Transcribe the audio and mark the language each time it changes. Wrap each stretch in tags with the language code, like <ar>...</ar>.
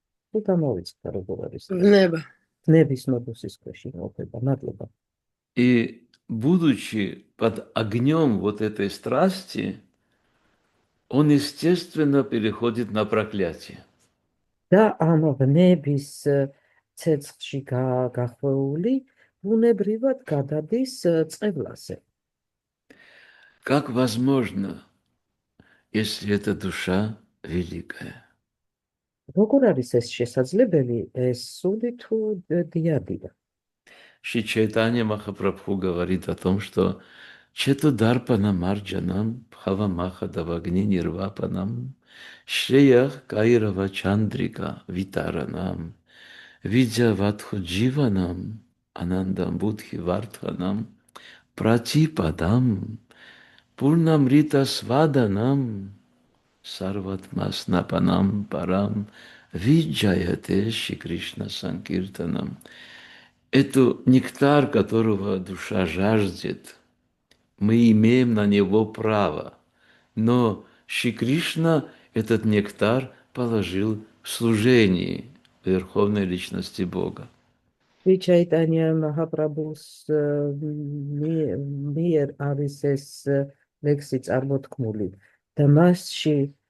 <ka>თუ დამოვიწყდა როგორ არის ნების მოდუსის ქვეშ იმყოფება. მადლობა.</ka> <ru>И будучи под огнем вот этой страсти, он, естественно, переходит на проклятие.</ru> <ka>და ამ ნების ცეცხლში გახვეული, ბუნებრივად გადადის წყევლაზე.</ka> <ru>Как возможно, если эта душа великая?</ru> <ka>როგორ არის ეს შესაძლებელი, ეს სული თუ დიადია?</ka> <ru>Шри Чайтанья Махапрабху говорит о том, что</ru> <sa>Чето Дарпана Марджанам, Бхава Маха Давагни Нирвапанам, Шреях Кайрава Чандрика Витаранам, Видя Ватху Дживанам, Анандам Будхи Вартханам, Пратипадам, Пурнамрита Сваданам, Сарватмаснапанам Парам, Виджаяте Шри Кришна Санкиртанам.</sa> <ru>Эту нектар, которого душа жаждет, мы имеем на него право. Но Шри Кришна этот нектар положил в служении Верховной Личности Бога.</ru> <ka>Шри Чайтанья Махапрабхус მიერ არის ეს ლექსი წარმოთქმული და მასში</ka>